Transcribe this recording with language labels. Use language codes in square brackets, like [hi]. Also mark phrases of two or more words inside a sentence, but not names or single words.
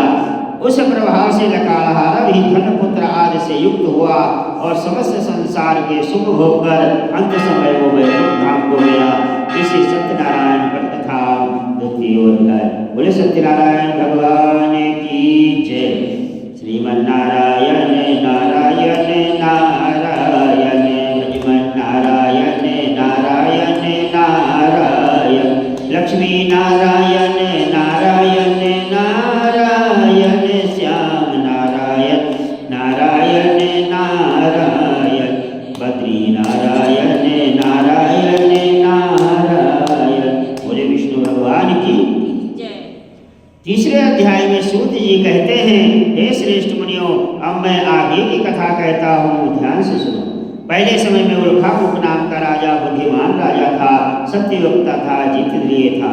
[hi] उस प्रभाव से लकड़हारा भी धन पुत्र आदि से युक्त हुआ और समस्त संसार के सुख होकर अंत समय वो वैकुंठ धाम को गया। इसी सत्यनारायण व्रत कथा द्वितीय अध्याय। बोले सत्यनारायण भगवान की जय। श्रीमन्नारायण नारायण नारायण, भजमन नारायण नारायण नारायण, लक्ष्मी नारायण नारायण नारायण, श्याम नारायण नारायण नारायण, बद्री नारायण नारायण नारायण। बोले विष्णु भगवान की जय। तीसरे अध्याय में सूत जी कहते हैं, हे श्रेष्ठ मुनियों, अब मैं आगे की कथा कहता हूँ, ध्यान से सुनो। पहले समय में उल्कामुख नाम का राजा बुद्धिमान राजा था, सत्यवक्ता था, जितेंद्रिय था।